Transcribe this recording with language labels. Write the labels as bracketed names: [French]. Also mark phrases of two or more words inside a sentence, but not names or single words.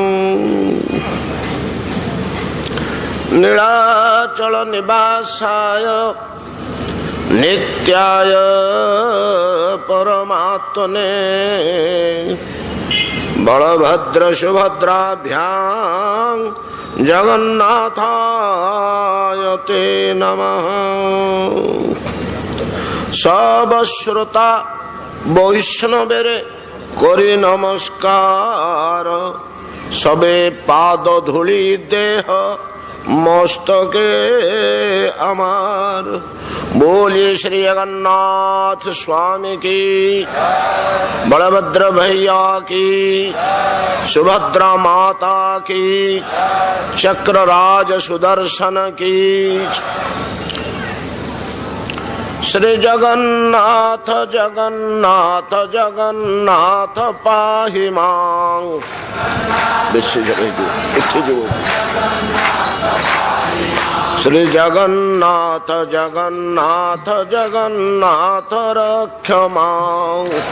[Sanskrit] नीलाचल निवासाय नित्याय परमात्मने बलभद्र सुभद्राभ्यां जगन्नाथाय ते नमः। [Odia] ସବ ଶ୍ରୋତା ବୈଷ୍ଣବରେ କରି ନମସ୍କାର, ସବେ ପାଦ ଧୂଳି ଦେହ ମସ୍ତକେ ଆମର। [Hindi] बोलिए श्री जगन्नाथ स्वामी की, बलभद्र भैया की, सुभद्रा माता की, चक्रराज सुदर्शन की। [Sanskrit] श्री जगन्नाथ जगन्नाथ जगन्नाथ पाहि मां। श्री जगन्नाथ जगन्नाथ जगन्नाथ रक्ष मां।